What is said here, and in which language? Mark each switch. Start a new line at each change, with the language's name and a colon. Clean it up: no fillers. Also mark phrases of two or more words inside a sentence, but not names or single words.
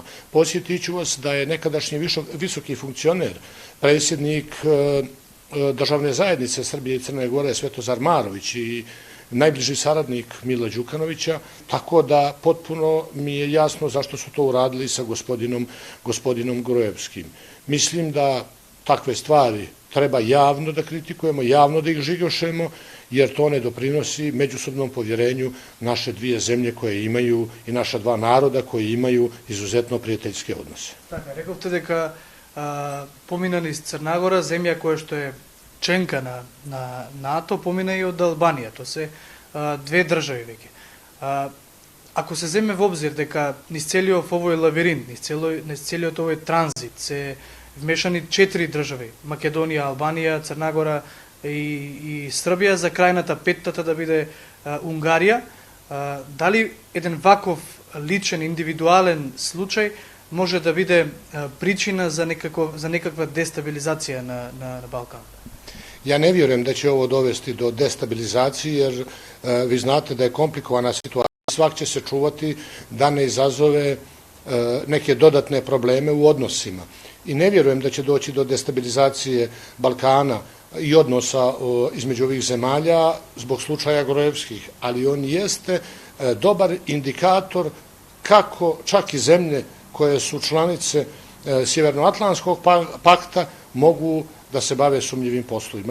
Serbian: Podsjetit ću vas da je nekadašnji visoki funkcioner, predsjednik državne zajednice Srbije i Crne Gore, Svetozar Marović, i najbliži saradnik Mila Đukanovića, tako da potpuno mi je jasno zašto su to uradili sa gospodinom Gruevskim. Mislim da takve stvari treba javno da kritikujemo, javno da ih žigošemo, jer to ne doprinosi međusobnom povjerenju naše dvije zemlje koje imaju i naša dva naroda koji imaju izuzetno prijateljske odnose.
Macedonian: Така, рековте дека помина из Црнагора, земја која што е членка на НАТО, помина и од Албанија. То се две држави веќе. Ако се земе во обзир дека низ целиот овој лавиринт, низ целиот овој транзит се вмешани 4 држави: Македонија, Албанија, Црнагора и Србија, за крајната петтата да биде Унгарија, дали еден ваков личен, индивидуален случај може да биде причина за некаква дестабилизација на Балкан?
Serbian: Ja ne vjerujem da će ovo dovesti do destabilizacije, jer vi znate da je komplikovana situacija. Svak će se čuvati da ne izazove neke dodatne probleme u odnosima. I ne vjerujem da će doći do destabilizacije Balkana i odnosa između ovih zemalja zbog slučaja Gruevskih, ali on jeste dobar indikator kako čak i zemlje koje su članice Sjevernoatlantskog pakta mogu da se bave sumnjivim poslovima.